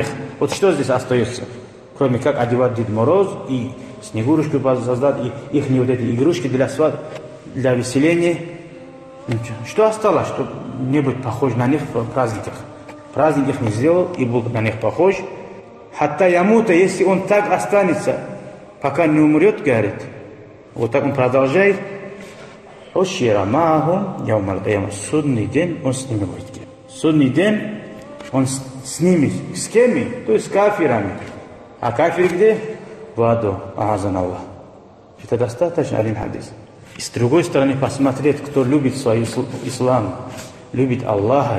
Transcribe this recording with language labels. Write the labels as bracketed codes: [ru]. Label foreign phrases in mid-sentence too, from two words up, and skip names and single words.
[ru] Вот что здесь остается? Кроме как одевать Дед Мороз и Снегурочку создать, и их вот эти игрушки для веселения. Что осталось, чтобы не быть похож на них в праздниках? Праздник их не сделал и был на них похож. [ar] حتى يموت, [ru] если он так останется, пока не умрет, говорит. Вот так он продолжает. [ar] حشر معهم يوم القيامة. [ru] Судный день он с ними будет. Судный день он с ними. С кем? То есть с кафирами. А кафир где? В аду. [ar] أعاذنا الله. [ru] Это достаточно один хадис. И с другой стороны посмотреть, кто любит свой ислам, любит Аллаха.